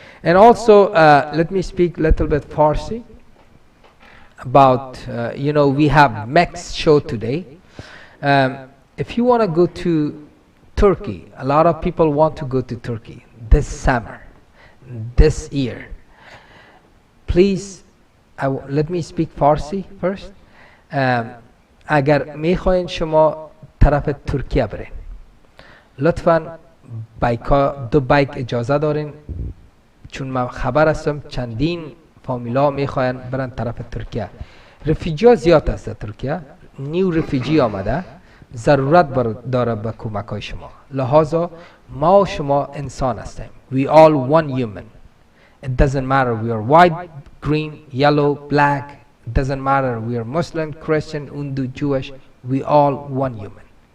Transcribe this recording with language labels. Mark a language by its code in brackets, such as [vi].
[en] And also let me speak a little bit Farsi about you know, we have Mex show today. If you want to go to Turkey, a lot of people want to go to Turkey this summer, this year. Please let me speak Farsi first. [fa] اگر میخواین شما طرف ترکیه برین، لطفاً دو بایک اجازه دارین، چون من خبر هستم چندین فامیلا میخواین برن طرف ترکیه. رفیجی ها زیاد است در ترکیه، نیو رفیجی آمده، ضرورت داره به کمک های شما. لحاظا ما و شما انسان هستیم. [en] We all one human. It doesn't matter we are white, green, yellow, black, doesn't matter we are Muslim, Christian, Hindu, Jewish, we all one human.